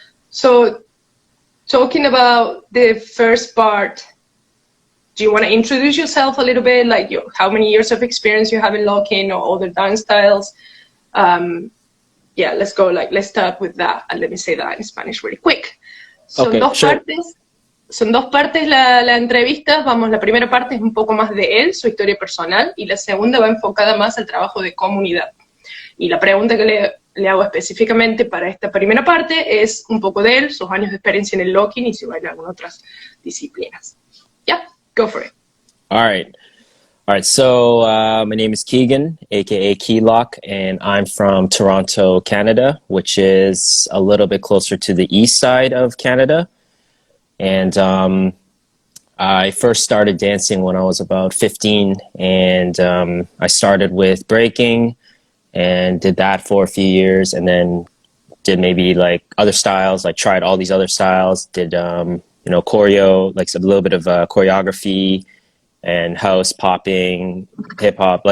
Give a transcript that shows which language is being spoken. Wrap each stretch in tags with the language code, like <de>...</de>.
<en>So talking about the first part, do you want to introduce yourself a little bit, like how many years of experience you have in locking or other dance styles? Yeah, let's go, let's start with that, and let me say that in Spanish really quick.</en> <es>Son dos partes la entrevista. La primera parte es un poco más de él, su historia personal, y la segunda va enfocada más al trabajo de comunidad. Y la pregunta que le hago específicamente para esta primera parte es un poco de él, sus años de experiencia en el locking y si baila algunas otras disciplinas.</es> <en>Yeah, go for it. All right. All right. So my name is Keegan, aka Keylock, and I'm from Toronto, Canada, which is a little bit closer to the east side of Canada. And I first started dancing when I was about 15, and I started with breaking and did that for a few years, and then did maybe like other styles, like tried all these other styles, did choreo, like a little bit of choreography and house, popping, hip hop.</en>